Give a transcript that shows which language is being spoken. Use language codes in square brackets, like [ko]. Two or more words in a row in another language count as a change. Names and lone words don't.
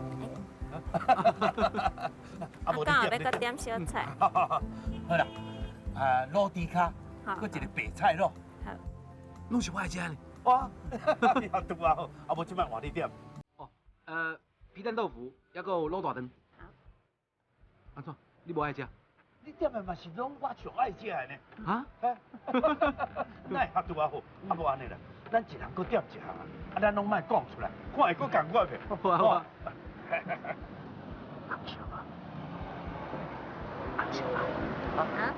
[nan] 啊，刚好要搁点小菜。好啦，卤猪脚，搁一个白菜肉。好。拢是我爱食呢。哇，你也拄啊好，啊无即摆换你点。皮蛋豆腐，还佫有卤大肠。好。安怎？你无爱食？你点的嘛是拢我上爱食的呢。啊？那会遐拄啊好，啊无安尼啦，咱一人搁点一项啊，咱拢莫讲出来，看会搁共款袂？好啊好啊。啊？